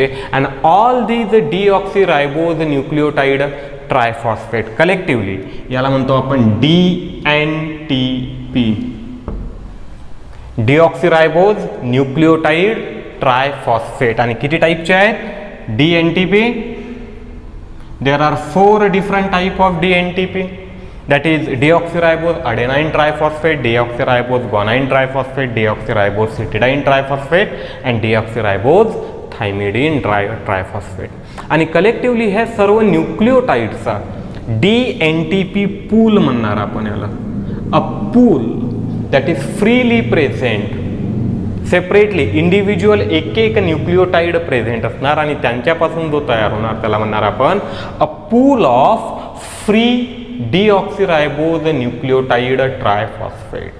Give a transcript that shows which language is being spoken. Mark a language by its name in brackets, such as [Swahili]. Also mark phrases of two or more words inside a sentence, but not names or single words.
[English] and all these deoxyribose nucleotide triphosphate collectively [Marathi] याला म्हणतो आपण [English] DNTP, deoxyribose nucleotide triphosphate. [Marathi] आणि किती टाईपचे आहेत DNTP? [English] There are 4 different type of DNTP. That is deoxyribose adenine triphosphate, deoxyribose guanine triphosphate, deoxyribose cytidine triphosphate and deoxyribose thymidine triphosphate. [Marathi] आणि कलेक्टिव्हली हे सर्व न्यूक्लियोटाइड्सचा DNTP पूल म्हणणार आपण याला. [English] a pool that is freely present, separately individual एक nucleotide present [Marathi] असणार आणि त्यांच्यापासून जो तयार होणार त्याला म्हणणार आपण [English] a pool of free deoxyribose nucleotide triphosphate.